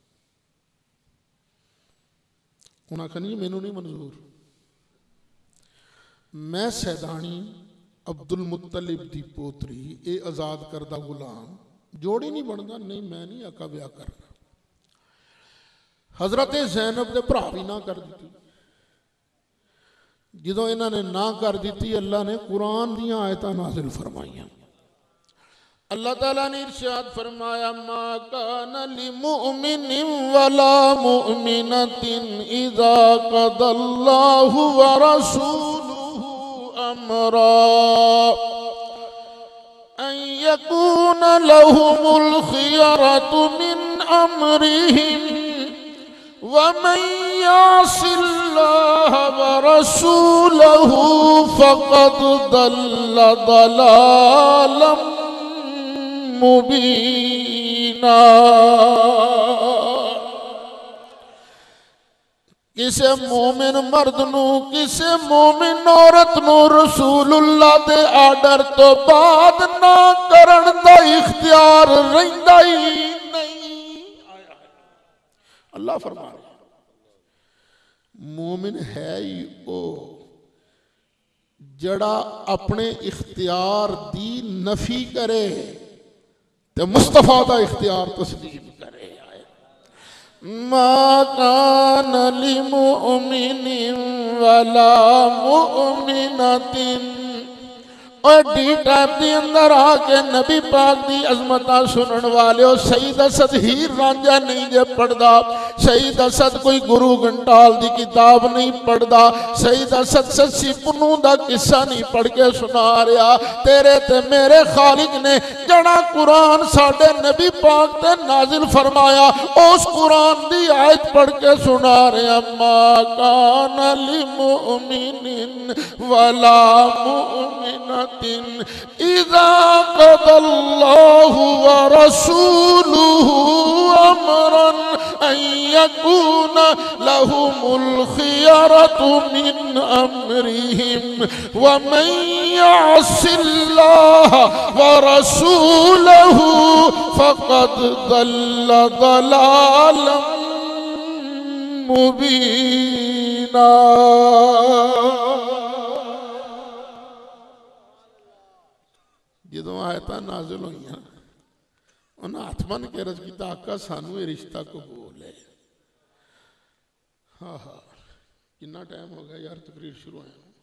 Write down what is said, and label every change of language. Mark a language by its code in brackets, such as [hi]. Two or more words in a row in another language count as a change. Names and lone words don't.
[pa] انہیں آکھا نہیں مینوں نہیں منظور، میں سیدانی عبدالمطلب دی پوتری، ایہ آزاد کردا غلام جوڑی نہیں بنتا. نہیں میں نہیں آقا بیاہ کرنا۔ حضرت زینب دے بھرا بھی نہ کر دی. جو انہاں نے نہ کر دی، اللہ نے قرآن دیاں آیتاں نازل فرمائیاں. اللہ تعالیٰ نے ارشاد فرمایا, [ar] ما كان لمؤمن ولا مؤمنة إذا قضى الله ورسوله أمرا أن يكون لهم الخيرة من أمرهم ومن يعص الله ورسوله فقد ضل ضلالا مبينا. [pa] کسے مومن مرد نوں، کسے مومن عورت نوں رسول اللہ دے آرڈر توں بعد نہ کرن دا اختیار رہندا ای نہیں. اللہ فرما رہا، مومن ہے ای او جڑا اپنے اختیار دی نفی کرے تے مصطفیٰ دا اختیار تسلیم کرے. [ar] ما كان لمؤمن ولا مؤمنة. [ur] اور ڈی ٹائپ کے اندر آکے نبی پاک کی عظمت سننے والے شہید اسد ہیر رانجھا نہیں جے پڑھتا، شہید اسد کوئی گرو گھنٹال کی کتاب نہیں پڑھتا، شہید اسد سسی پنوں کا قصہ نہیں پڑھ کے سنا رہا. [pa] تیرے تے میرے خالق نے جڑا قرآن ساڈے نبی پاک تے نازل فرمایا, [ur] اس قرآن کی آیت پڑھ کے سنا رہا. [ar] ما كان لمؤمن ولا مؤمنة إذا قضى الله ورسوله أمرا أن يكون لهم الخيرة من أمرهم ومن يعص الله ورسوله فقد ضل ضلالا مبينا. [pa] جو آیتاں نازل ہوئی انہیں ہتھ بن کے عرض کیا، آقا سانوں ایہ رشتہ قبول ہے. [ur] ہاں ہاں، کتنا ٹائم ہو گیا یار تقریر شروع ہویا?